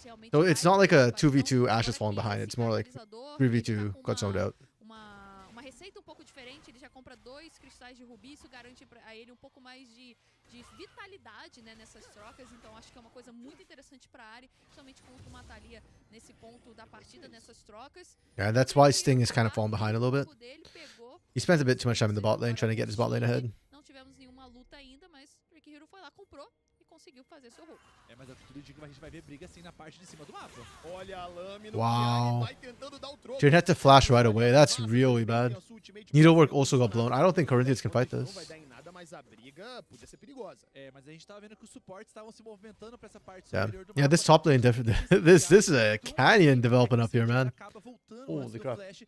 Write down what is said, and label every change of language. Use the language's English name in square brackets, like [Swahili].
[English] So it's not like a 2v2 Ashe is falling behind. It's more like 3v2 got zoned out. [Portuguese] Uma receita pouco diferente, ele já compra 2 cristais de rubi, isso garante a ele pouco mais de vitalidade, né, nessas trocas, então acho que é uma coisa muito interessante para a área, principalmente com uma Thalia nesse ponto da partida, nessas trocas. [English] Yeah, that's why Sting is kind of falling behind a little bit. He spends a bit too much time in the bot lane trying to get his bot lane ahead. [Portuguese] Não tivemos nenhuma luta ainda, mas Drake Hero foi lá, comprou e conseguiu fazer seu roubo. Mas eu tudo digo que a gente vai ver briga assim na parte de cima do mapa. Olha a lâmina. [English] Wow. [Portuguese] Vai tentando dar o troco. [English] Tyrion had to flash right away. That's really bad. Needlework also got blown. I don't think Corinthians can fight [Portuguese] Não vai [English] this. [Portuguese] dar em nada, mas a briga podia ser perigosa. Mas a gente tava vendo que os suportes estavam se movimentando para essa parte [English] Yeah, [Portuguese] superior do [English] yeah. This top lane, this is a canyon developing up here, man. Holy crap.